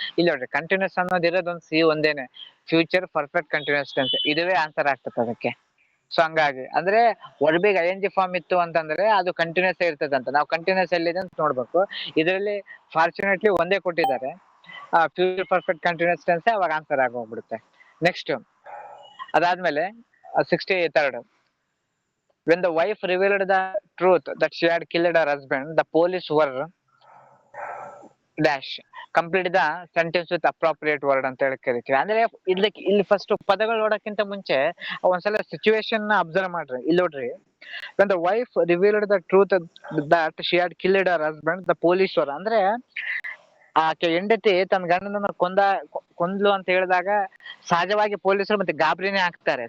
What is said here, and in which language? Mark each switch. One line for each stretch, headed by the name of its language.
Kannada: ಇಲ್ಲಿ ನೋಡ್ರಿ ಕಂಟಿನ್ಯೂಸ್ ಅನ್ನೋದು ಇರೋದೊಂದು ಸಿ ಒಂದೇನೆ, ಫ್ಯೂಚರ್ ಪರ್ಫೆಕ್ಟ್ ಕಂಟಿನ್ಯೂಸ್ ಟೆನ್ಸ್, ಇದುವೇ ಆನ್ಸರ್ ಆಗ್ತದೆ ಅದಕ್ಕೆ. ಸೊ ಹಂಗಾಗಿ ಅಂದ್ರೆ ವರ್ಬಿಗೆ ಐ ಎನ್ ಜಿ ಫಾರ್ಮ್ ಇತ್ತು ಅಂತಂದ್ರೆ ಅದು ಕಂಟಿನ್ಯೂಸ್ ಇರ್ತದೆ ಅಂತ, ನಾವು ಕಂಟಿನ್ಯೂಸ್ ಎಲ್ಲಿದೆ ಅಂತ ನೋಡ್ಬೇಕು. ಇದರಲ್ಲಿ ಫಾರ್ಚುನೇಟ್ಲಿ ಒಂದೇ ಕೊಟ್ಟಿದ್ದಾರೆ, ಫ್ಯೂಚರ್ ಪರ್ಫೆಕ್ಟ್ ಕಂಟಿನ್ಯೂಸ್ ಟೆನ್ಸ್, ಅವಾಗ ಆನ್ಸರ್ ಆಗಿ ಹೋಗ್ಬಿಡುತ್ತೆ.
English: next ಅದಾದ್ಮೇಲೆ 63rd, when the wife revealed the truth that she had killed her husband, the police were dash complete the sentence with appropriate word
Kannada: ಅಂತ ಹೇಳಿ ಕರಿತೀವಿ. ಅಂದ್ರೆ ಇಲ್ಲಿ ಫಸ್ಟ್ ಪದಗಳು ನೋಡಕ್ಕಿಂತ ಮುಂಚೆ ಒಂದ್ಸಲ ಸಿಚುವೇಶನ್ ಅಬ್ಸರ್ವ್ ಮಾಡ್ರಿ. ಇಲ್ಲಿ ನೋಡ್ರಿ,
English: when the wife revealed the truth that she had killed her husband, the police were,
Kannada: ಅಂದ್ರೆ ಆಕೆ ಹೆಂಡತಿ ತನ್ನ ಗಂಡನನ್ನ ಕೊಂದ್ಲು ಅಂತ ಹೇಳಿದಾಗ ಸಹಜವಾಗಿ ಪೊಲೀಸರು ಮತ್ತೆ ಗಾಬರಿನೇ ಆಗ್ತಾರೆ.